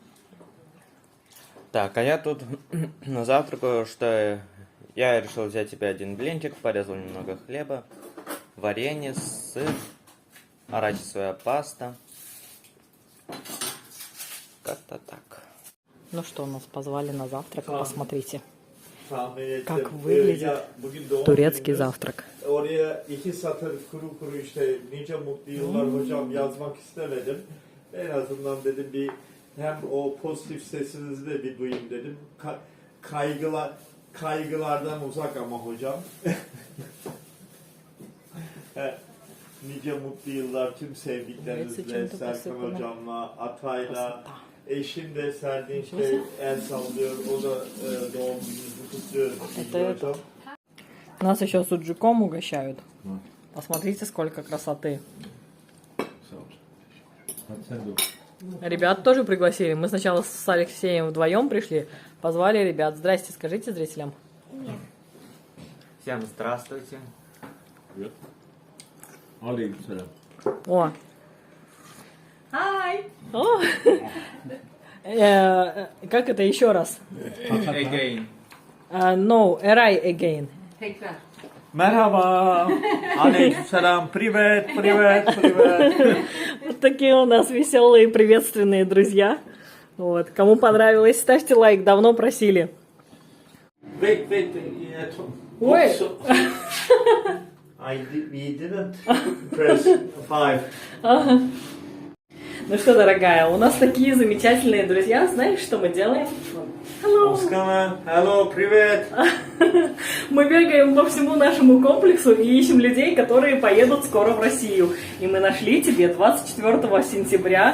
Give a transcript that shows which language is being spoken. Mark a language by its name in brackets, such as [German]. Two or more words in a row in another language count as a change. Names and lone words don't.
[Russian] Так, а я тут завтракаю, что я решил взять себе один блинчик, порезал немного хлеба, варенье, сыр, арахисовая паста. Как-то так. Ну что, нас позвали на завтрак, посмотрите. Как Как выглядит турецкий завтрак. [Turkish] Oraya 2 satır kuru kuru işte nice mutlu yıllar hocam yazmak istemedim. En azından dedim bir hem o pozitif sesinizi de bir duyayım dedim. Kaygılardan uzak ama hocam. Nice mutlu yıllar tüm sevdiklerinizle, Serkan hocamla, Atay'la, eşim de Serdinç'te el sallıyor. O da doğum gününüzü kutluyoruz. [Russian] Это Нас еще суджуком угощают. Посмотрите, сколько красоты. Ребят тоже пригласили. Мы сначала с Алексеем вдвоем пришли, позвали ребят. Здрасте, скажите зрителям. Всем здравствуйте. [Turkish] Aleykümselam. О. Hi. О. [Russian] Как это еще раз? [English] Again. No, Eray again. [Turkish] Merhaba. Aleykümselam. [Russian] Привет, привет, привет. Вот такие у нас веселые, приветственные друзья. Вот. Кому понравилось, ставьте лайк, давно просили. [English] Wait. Wait. We didn't press 5. [Russian] Ну что, дорогая, у нас такие замечательные друзья. Знаешь, что мы делаем? Hello. Hello, привет. Мы бегаем по всему нашему комплексу и ищем людей, которые поедут скоро в Россию. И мы нашли тебе 24 сентября.